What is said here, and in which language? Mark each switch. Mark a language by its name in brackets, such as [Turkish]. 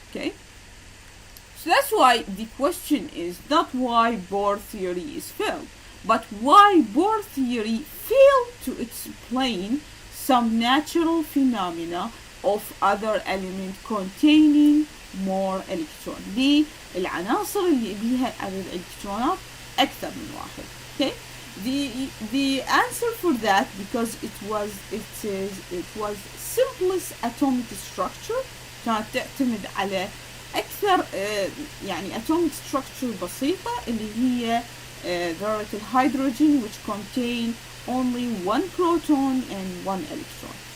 [English] Okay, so that's why the question is not why Bohr theory is failed, but why Bohr theory failed to explain some natural phenomena of other element containing more electron. [Arabic] دي العناصر اللي بيها عدد الإلكترونات أكثر من واحد. [English] Okay, the answer for that, because it was simplest atomic structure, [Arabic] كانت تعتمد على أكثر يعني [English] atomic structure [Arabic] بسيطة اللي هي ذرة الهيدروجين, [English] which contain only 1 proton and 1 electron.